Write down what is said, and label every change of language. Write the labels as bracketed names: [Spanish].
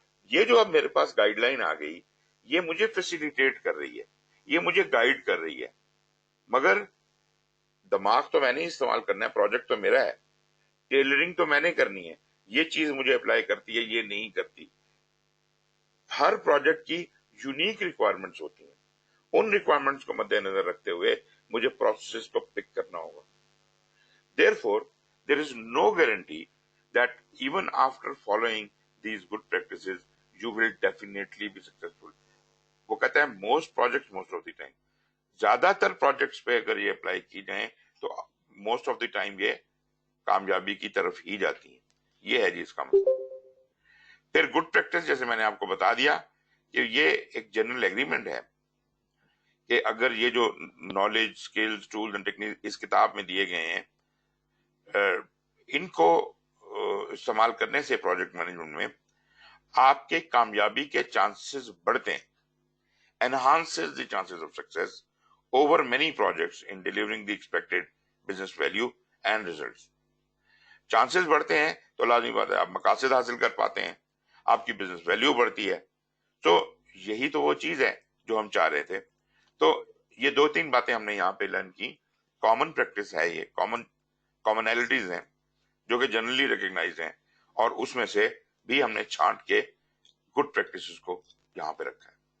[Urdu] یہ جو اب میرے پاس گائیڈ لائن آ گئی یہ مجھے فیسیلیٹیٹ کر رہی ہے، یہ مجھے گائیڈ کر رہی ہے، مگر دماغ تو میں نے استعمال کرنا ہے، پروجیکٹ تو میرا ہے، ٹیلرنگ تو میں نے کرنی ہے. یہ چیز مجھے اپلائی کرتی ہے، یہ نہیں کرتی. ہر پروجیکٹ کی یونیک ریکوائرمنٹس ہوتی ہیں، ان ریکوائرمنٹس کو مد نظر رکھتے ہوئے مجھے پروسیس کو پک کرنا ہوگا. [English] Therefore, there is no guarantee that even after following these good practices, you will definitely be successful. [Urdu] وہ کہتا ہے most project most of the time. زیادہ تر پروجیکٹس پہ اگر یہ اپلائی کی جائیں تو موسٹ آف دی ٹائم یہ کامیابی کی طرف ہی جاتی ہیں. یہ ہے جی اس کا مطلب. پھر گڈ پریکٹس جیسے میں نے آپ کو بتا دیا کہ یہ ایک جنرل ایگریمنٹ ہے کہ اگر یہ جو knowledge, skills, tools and technique اس کتاب میں دیے گئے ہیں ان کو استعمال کرنے سے پروجیکٹ مینجمنٹ میں آپ کے کامیابی کے چانسز بڑھتے ہیں. [English] enhances the chances of success over many projects in delivering the expected business value and results. [Urdu] Chances بڑھتے ہیں تو لازمی بات ہے آپ مقاصد حاصل کر پاتے ہیں، آپ کی بزنس ویلیو بڑھتی ہے. تو یہی تو وہ چیز ہے جو ہم چاہ رہے تھے. تو یہ دو تین باتیں ہم نے یہاں پہ لرن کی. کامن پریکٹس ہے، یہ کامنالٹیز ہیں جو کہ جنرلی ریکگنائز ہیں، اور اس میں سے بھی ہم نے چھانٹ کے گڈ پریکٹسز کو یہاں پہ رکھا ہے.